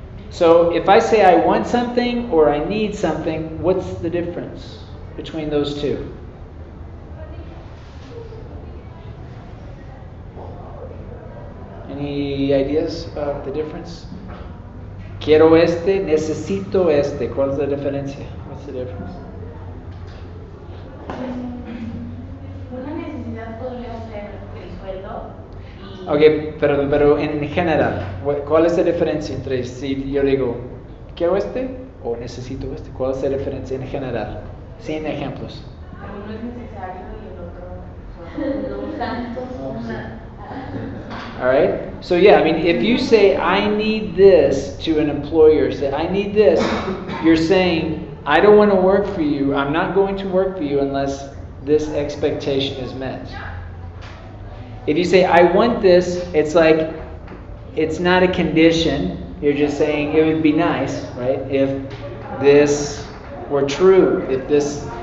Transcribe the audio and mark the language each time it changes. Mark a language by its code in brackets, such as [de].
[en] So if I say I want something or I need something, what's the difference between those 2? Any ideas about the difference? [es] Quiero este, necesito este. ¿Cuál es la diferencia? [en] What's the difference? [es] Una necesidad podría ser el sueldo y... Ok, pero en general, ¿cuál es la diferencia entre si yo digo quiero este o necesito este? ¿Cuál es la diferencia en general? Sin ejemplos. Uno es necesario y el otro no tanto. [en] All right? So yeah, I mean, if you say, I need this to an employer, say, I need this, you're saying, I don't want to work for you, I'm not going to work for you unless this expectation is met. If you say, I want this, it's like, it's not a condition, you're just saying it would be nice, right, if this were true, if this...